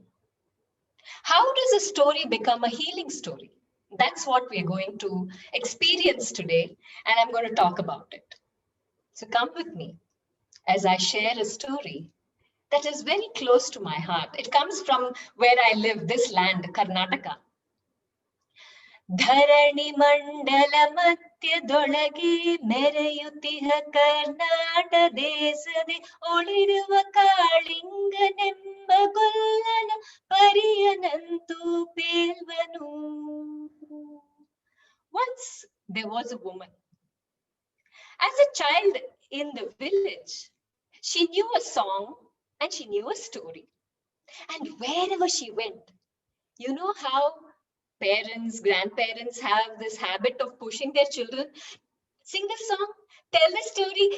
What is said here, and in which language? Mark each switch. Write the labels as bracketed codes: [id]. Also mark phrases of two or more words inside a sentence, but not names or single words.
[en] How does a story become a healing story? That's what we're going to experience today, and I'm going to talk about it. So come with me as I share a story that is very close to my heart. It comes from where I live, this land, Karnataka. [kn] ಧರಣಿ ಮಂಡಲ ಮಧ್ಯದೊಳಗೆ ಮೆರೆಯುತ್ತಿಹ ಕರ್ನಾಟ ದೇಶದೆ ಒಳಿರುವ ಕಾಳಿಂಗನೆಂಬ ಗೊಲ್ಲನ ಪರಿಚಯ [en] Once there was a woman. As a child in the village, she knew a song and she knew a story. And wherever she went, you know how parents, grandparents have this habit of pushing their children, sing the song, tell the story.